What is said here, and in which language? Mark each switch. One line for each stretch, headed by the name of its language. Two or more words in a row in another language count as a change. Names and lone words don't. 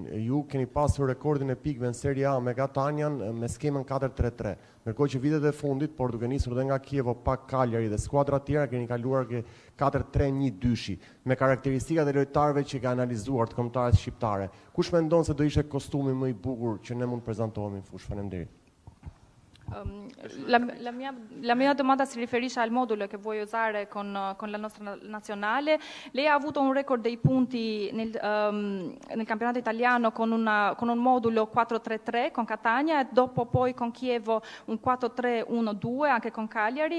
Albanian: Ju keni pasur rekordin e pikëve në Serie A me Catanian me skemën 4-3-3. Ndërkohë që vitet e fundit, por duke nisur edhe nga Kievo, pak Cagliari dhe skuadra tjera keni kaluar ke 4-3-1-2 me karakteristikat e lojtarëve që ka analizuar të kombëtarët shqiptare. Kush mendon se do ishte kostumi më i bukur që ne mund të prezantohemi në fushë? Faleminderit.
Italian: La mia domanda si riferisce al modulo che vuoi usare con la nostra nazionale. Lei ha avuto un record dei punti nel campionato italiano con un modulo 4-3-3 con Catania e dopo poi con Chievo un 4-3-1-2 anche con Cagliari.